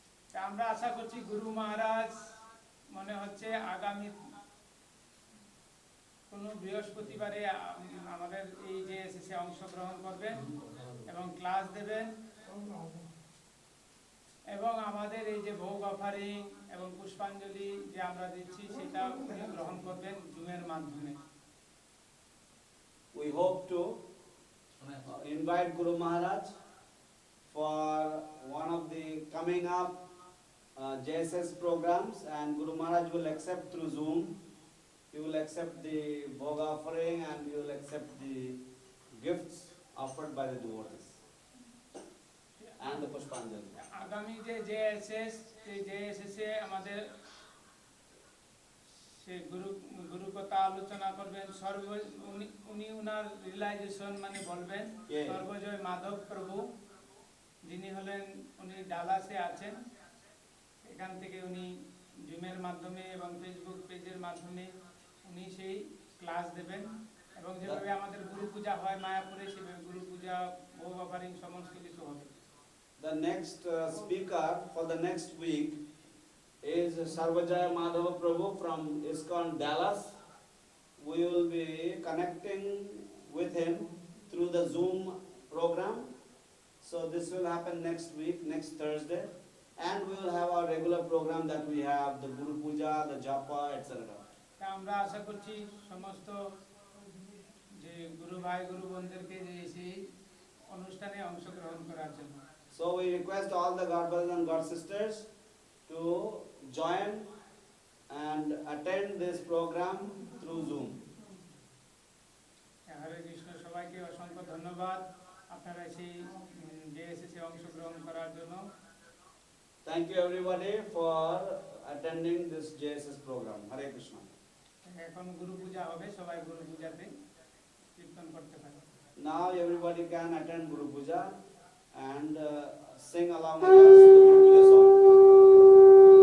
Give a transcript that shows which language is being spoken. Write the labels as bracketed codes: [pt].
[bn] তা আমরা আশা করছি গুরু মহারাজ মনে হচ্ছে আগামী কোনো বৃহস্পতিবারে আমাদের এই যে এসএসএ অংশগ্রহণ করবেন এবং ক্লাস দেবেন এবং আমাদের এই যে ভোগ অফারিং এবং পুষ্পাঞ্জলি যে আমরা দিচ্ছি সেটা উনি গ্রহণ করবেন জুমের মাধ্যমে। [en] We hope to invite Guru Maharaj for one of the coming up JSS programs, and Guru Maharaj will accept through Zoom. He will accept the bhoga offering and he will accept the gifts offered by the devotees and the Pushpanjali. [bn] আগামী যে JSS সেই জেএসএসে আমাদের সে গুরু কথা আলোচনা করবেন, উনি উনার realisation মানে বলবেন। সর্বজয় মাধব প্রভু যিনি হলেন, উনি ডালাসে আছেন, এখান থেকে উনি জুমের মাধ্যমে এবং ফেসবুক পেজের মাধ্যমে উনি সেই ক্লাস দেবেন এবং যেভাবে আমাদের গুরু পূজা হয় মায়াপুরে সেভাবে গুরু পূজা ভোগ অফারিং সমস্ত কিছু হবে। [en] The next speaker for the next week is Sarvajaya Madhava Prabhu from ISKCON Dallas. We will be connecting with him through the Zoom program. So this will happen next week, next Thursday. And we will have our regular program that we have, the Guru Puja, the Japa, etc. [bn] তা আমরা আশা করছি সমস্ত যে গুরু ভাই গুরু বোনদেরকে যে এই অনুষ্ঠানে অংশগ্রহণ করার জন্য। [en] So we request all the God brothers and God sisters to join and attend this program through Zoom. [bn] হরে কৃষ্ণ, সবাইকে অসংখ্য ধন্যবাদ আপনারা সেই জেএসএসে অংশগ্রহণ করার জন্য। [en] Thank you everybody for attending this JSS program. Hare Krishna. [bn] এখন গুরু পূজা হবে, সবাই গুরু পূজাতে কীর্তন করতে পারে। [en] Now everybody can attend Guru Puja and sing along with us the Guru Puja song.